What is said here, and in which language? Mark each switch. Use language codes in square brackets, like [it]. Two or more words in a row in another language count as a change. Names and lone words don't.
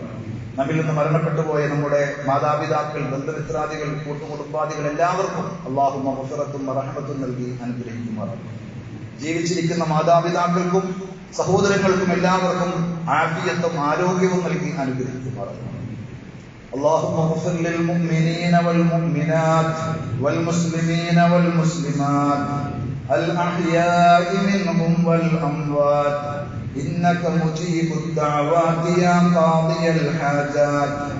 [ml] നമ്മിൽ നിന്ന് മരണപ്പെട്ടു പോയ നമ്മുടെ മാതാപിതാക്കൾ, ബന്ധുമിത്രാദികൾ, കൂട്ടുകുടുംബാദികൾ എല്ലാവർക്കും അല്ലാഹു മഗ്ഫിറത്തും റഹ്മത്തും നൽകി അനുഗ്രഹിക്കുമാറാകട്ടെ. ജീവിച്ചിരിക്കുന്ന മാതാപിതാക്കൾക്കും സഹോദരങ്ങൾക്കും എല്ലാവർക്കും ആഫിയത്തും ആരോഗ്യവും നൽകി അനുഗ്രഹിക്കുമാറാകട്ടെ. [ar] اللهم اغفر للمؤمنين والمؤمنات والمسلمين والمسلمات الأحياء منهم والأموات إنك مجيب الدعوات يا قاضي الحاجات.